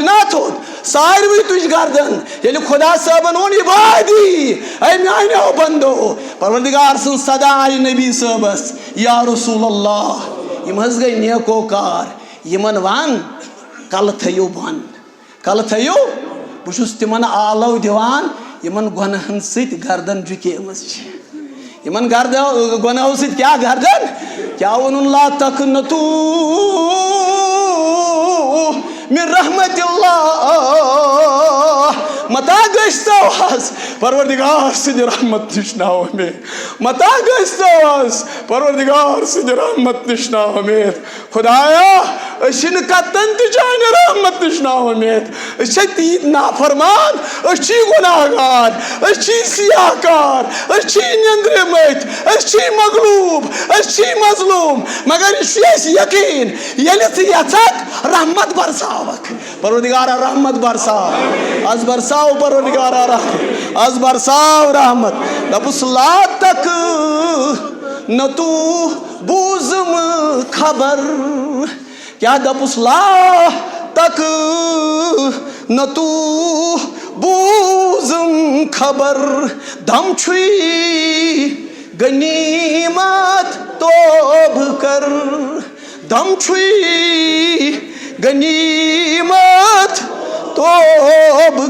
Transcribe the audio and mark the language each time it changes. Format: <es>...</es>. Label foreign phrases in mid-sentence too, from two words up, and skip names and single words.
<ks>نا تھوٚد ساروٕے تُج گردن ییٚلہِ خۄدا صٲبن ووٚن عبادی اے میٛانیو بنٛدو پروردگار سٕنٛز صدا آیہِ نبی صٲبس</ks> <ar>یا رسول اللہ</ar> <ks>یِم حظ گٔے نیکوکار یِمن ون کلہٕ تھٲیِو بۄن کلہٕ تھٲیِو بہٕ چھُس تِمن آلو دِوان یِمن گۄنہن سۭتۍ گردن جُکیمٕژ چھِ یِمن گۄنہو سۭتۍ کیٛاہ گردن کیٛاہ ووٚنُن</ks> <ar>لا تقنطوا من رحمت اللہ</ar> <ks>متا گٔژھۍتو حظ پروردگار سٕنٛدِ رحمت نِش نا اُمید متا گٔژھۍتو حظ پروردگار سٕنٛدِ رحمت نِش نا اُمید خۄدایا أسۍ چھِنہٕ کتن تہِ چانہِ رحمت نِش نا اُمید أسۍ چھِ تیٖتۍ نافرمان أسۍ چھِی گۄناہ گار أسۍ چھِی سیاہ کار أسۍ چھِی نیندرِمٕتۍ أسۍ چھِی مغلوٗب أسۍ چھِی مظلوٗم مگر یہِ چھُ اَسہِ یقیٖن ییٚلہِ ژٕ یژھکھ رحمت برساوکھ پروردگارا رحمت برساو آز برساو پروردگارا رحمت آز برساو رحمت دپُس لا تک نہ تو بوٗزُم خبر کیٛاہ دپُس لا تک نہ تو بوٗزُم خبر دم چھُے غنیٖمت توبہٕ کر دم چھُے غنیٖمت توبہٕ</ks>